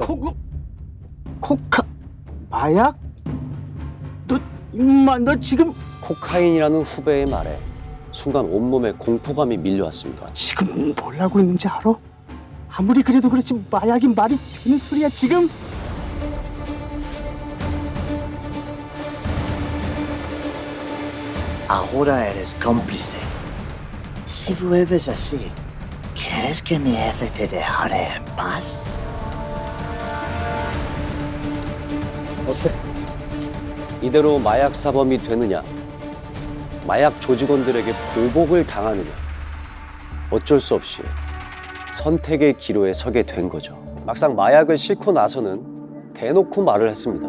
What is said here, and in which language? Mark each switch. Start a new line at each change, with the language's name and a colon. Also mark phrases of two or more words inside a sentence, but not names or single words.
Korean: 코카 마약? 너 임마 너 지금 코카인이라는 후배의 말에 순간 온몸에 공포감이 밀려왔습니다. 지금 뭘 하고 있는지 알아? 아무리 그래도 그렇지 마약이 말이 되는 소리야 지금?
Spanish: Ahora eres cómplice. Si vuelves así, ¿quieres que mi jefe te dejaré en paz?
Korean: 이대로 마약 사범이 되느냐, 마약 조직원들에게 보복을 당하느냐, 어쩔 수 없이 선택의 기로에 서게 된 거죠. 막상 마약을 싣고 나서는 대놓고 말을 했습니다.